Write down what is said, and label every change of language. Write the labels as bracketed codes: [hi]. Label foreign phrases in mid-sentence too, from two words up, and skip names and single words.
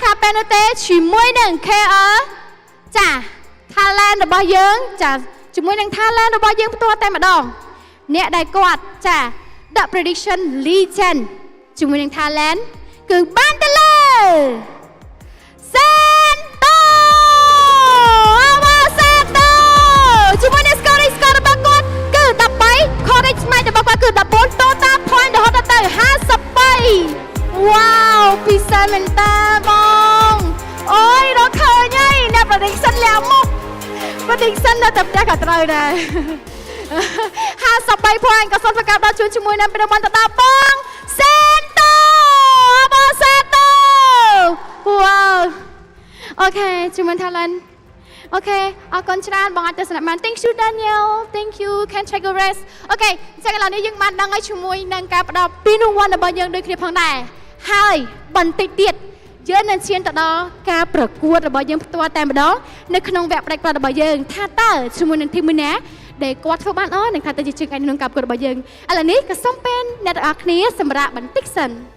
[km] ខាពេលនោះទេជាមួយនឹង KR ចា talent របស់យើងចាជាមួយនឹង talent របស់យើងផ្ទាល់តែម្ដងអ្នកដែលគាត់ចា The Prediction Legend ជាមួយនឹង talent គឺបានទៅលើជាមួយនឹង score របស់គាត់គឺ13 [en] correct match [km] របស់គាត់គឺ14 [en] total point [km] រហូតដល់ទៅ ច្រើនមែនតើបងអូយរកឃើញហើយអ្នកប្រឌិតសិនលាមុខប្រឌិតសិននៅតែផ្ទះក៏ត្រូវដែរ53 point ក៏សូមប្រកាសដល់ជួនជាមួយនឹងពីរង្វាន់ទៅដល់ បងសេនតូបងសេនតូវ៉ាវអូខេជាមួយ talent អូខេអរគុណច្រើនបងអាចទៅស្នាក់បាន [en] Thank you [km] Daniel Thank [en] you can take a rest [km] អូខេអញ្ចឹងឥឡូវនេះយើងបានដឹងហើយជាមួយនឹងការផ្ដល់ពីរង្វាន់របស់យើងដូចគ្នាផងដែរហើយបន្តិចទៀតយើងនឹងឈានទៅដល់ការប្រកួតរបស់យើងផ្ទាល់តែម្ដងនៅក្នុងវគ្គផ្ដាច់ផ្ដាល់របស់យើងថាតើជាមួយនឹងធីមមួយណាដែលគាត់ធ្វើបាននឹងថាទៅជាជើងឯកក្នុងការប្រកួតរបស់យើងឥឡូវនេះក៏សូមពេលអ្នកទាំងអស់គ្នាសម្រាប់បន្តិចសិន